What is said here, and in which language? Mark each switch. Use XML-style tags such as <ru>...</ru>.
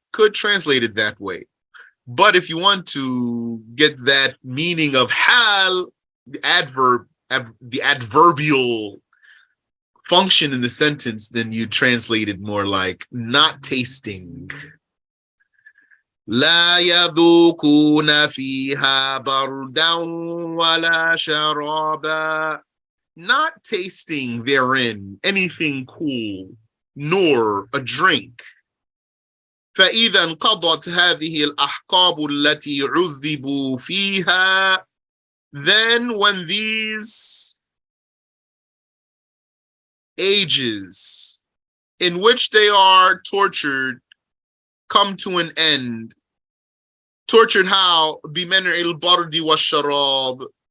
<en>could translate it that way. But if you want to get that meaning of hal, the adverbial function in the sentence, then you translate it more like not tasting.</en> <ar>لا يذوقون فيها بردا ولا شرابا.</ar> <en>Not tasting therein anything cool, nor a drink.</en> <ar>فإذا انقضت هذه الأحقاب التي عذبوا فيها.</ar> <en>Then when these ages in which they are tortured come to an end. Tortured how?</en> <ar>بِمَنْعِ الْبَرْدِ وَالشَّرَابِ.</ar>